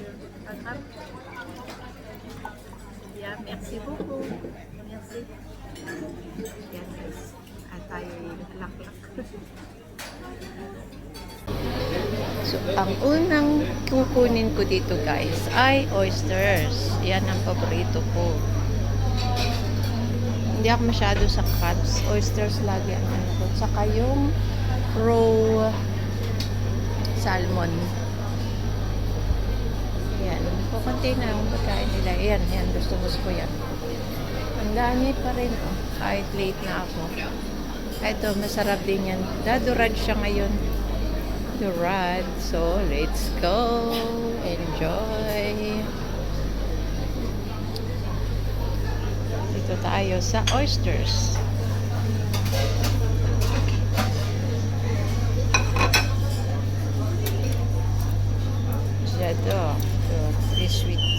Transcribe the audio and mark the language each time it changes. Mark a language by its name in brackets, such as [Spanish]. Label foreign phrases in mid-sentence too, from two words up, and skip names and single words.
[French] Pas grave. Bien, merci beaucoup. Merci. [Filipino] Yan guys. At tayo laklak. So, ang unang kukunin ko dito, guys, ay oysters. Yan ang paborito ko. Hindi ako masyado sa crabs. Oysters lagi ang ano ko. Saka yung [English] raw salmon. [Filipino] Yan. Kukunti na yung pagkain nila. Yan. Gusto ko yan. Ang dami pa rin. Oh. Kahit late na ako. Ito, masarap din yan. Dadurad siya ngayon. Durad. [English] So, let's go. Enjoy. [Filipino] Dito tayo sa oysters. [French] J'adore. Très sweet.